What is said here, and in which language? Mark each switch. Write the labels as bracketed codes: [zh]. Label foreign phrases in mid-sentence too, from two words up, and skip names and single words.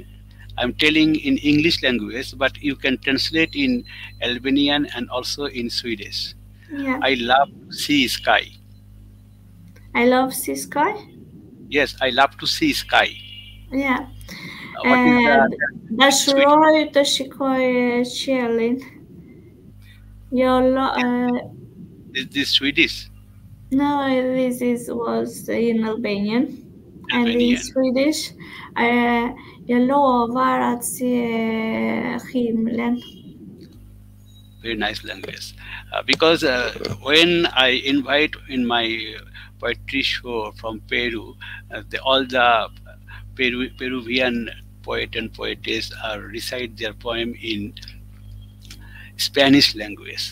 [en] I'm telling in English language, but you can translate in Albanian and also in Swedish. Yeah. I love to see sky. I love sea sky. Yes, I love to see sky. Yeah. What is [sq] Dashuroj të shikoj qiellin. [en] Is this Swedish? No, was in Albanian. And in Swedish, [sv] jag lovar att se himlen. [en] Very nice language. Because when I invite in my poetry show from Peru, all the Peruvian poet and poetess recite their poem in Spanish language.